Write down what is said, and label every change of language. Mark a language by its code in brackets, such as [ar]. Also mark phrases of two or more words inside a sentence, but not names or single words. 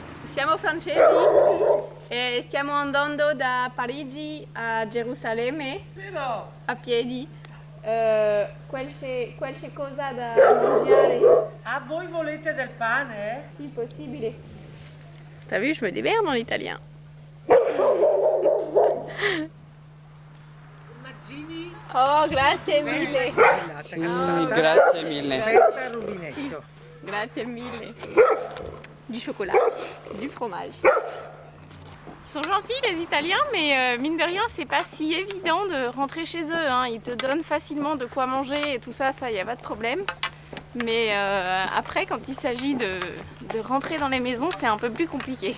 [it] siamo francesi e stiamo andando da Parigi a Gerusalemme a piedi. Qualche cosa da mangiare? Ah, voi volete del pane? Si possibile. [fr] T'as vu, je me démerde en italien. [it] Oh, grazie mille. Sì, grazie mille. Sì, grazie mille. [fr] Du chocolat, du fromage. Ils sont gentils les Italiens, mais mine de rien, c'est pas si évident de rentrer chez eux. Hein. Ils te donnent facilement de quoi manger et tout ça, y a pas de problème. Mais après, quand il s'agit de rentrer dans les maisons, c'est un peu plus compliqué.